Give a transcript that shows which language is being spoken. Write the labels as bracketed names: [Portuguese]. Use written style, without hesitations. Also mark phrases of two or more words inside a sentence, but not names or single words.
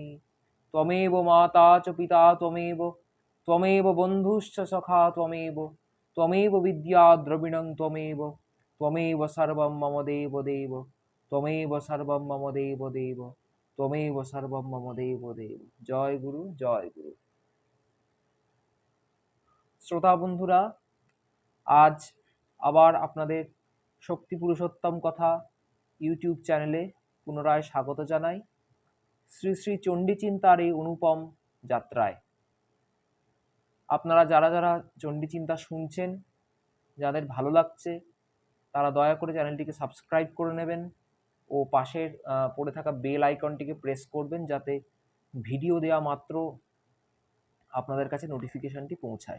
[Sanskrit] त्वमेव माता च पिता त्वमेव बन्धुश्च सखा त्वमेव विद्या द्रविणं त्वमेव सर्वं मम देवदेव। त्वमेव सर्वं मम देवदेव। त्वमेव सर्वं मम देवदेव। [Bangla] জয় গুরু জয় গুরু। শ্রোতা বন্ধুরা, আজ আবার আপনাদের শক্তি পুরুষোত্তম কথা ইউটিউব চ্যানেলে পুনরায় স্বাগত জানাই। শ্রী শ্রী চণ্ডী চিন্তার এই অনুপম যাত্রায় আপনারা যারা যারা চণ্ডী চিন্তা শুনছেন, যাদের ভালো লাগছে, তারা দয়া করে চ্যানেলটিকে সাবস্ক্রাইব করে নেবেন ও পাশের পড়ে থাকা বেল আইকনটিকে প্রেস করবেন, যাতে ভিডিও দেওয়া মাত্র আপনাদের কাছে নোটিফিকেশনটি পৌঁছায়।